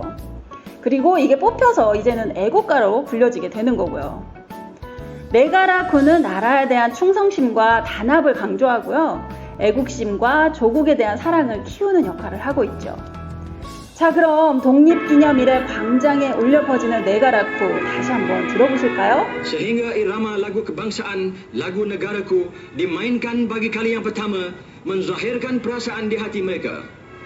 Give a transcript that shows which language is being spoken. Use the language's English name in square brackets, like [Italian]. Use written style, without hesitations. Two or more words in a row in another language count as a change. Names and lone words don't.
[Korean] 그리고 이게 뽑혀서 이제는 애국가로 불려지게 되는 거고요. 네가라쿠는 나라에 대한 충성심과 단합을 강조하고요. 애국심과 조국에 대한 사랑을 키우는 역할을 하고 있죠. 자, 그럼 독립기념일에 광장에 울려 퍼지는 네가라쿠 다시 한번 들어보실까요? [Malay] Sehingga irama lagu kebangsaan, lagu negaraku dimainkan bagi kali yang pertama, menzahirkan perasaan di hati mereka.